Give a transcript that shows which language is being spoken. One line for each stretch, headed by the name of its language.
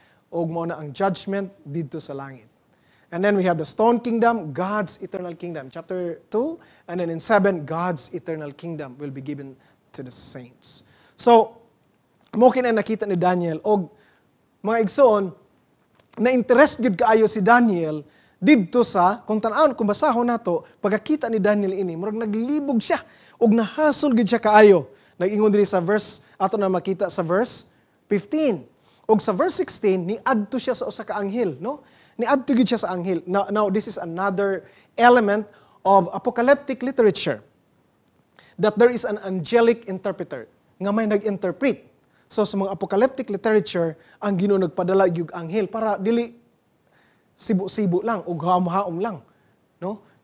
Cebuano: O mo na ang judgment dito sa langit.
English: And then we have the stone kingdom, God's eternal kingdom. Chapter 2, and then in 7, God's eternal kingdom will be given to the saints.
Cebuano: So, mo kina nakita ni Daniel, og mga igsoon, na-interest gud kaayo si Daniel didto sa, kung tan-awon, kung basahon nato, pagkakita ni Daniel ini, murag naglibog siya, og nahasol gud siya kaayo. Nag-ingon diri sa verse, ato na makita sa verse 15. Og sa verse 16, niadto siya sa usa ka anghel, no? Niadto gid siya sa anghel.
English: Now this is another element of apocalyptic literature. That there is an angelic interpreter
Cebuano: nga may nag-interpret. So sa mga apocalyptic literature, ang Ginoo nagpadala gyud anghel para dili sibu-sibu lang ug haom-haom lang, no?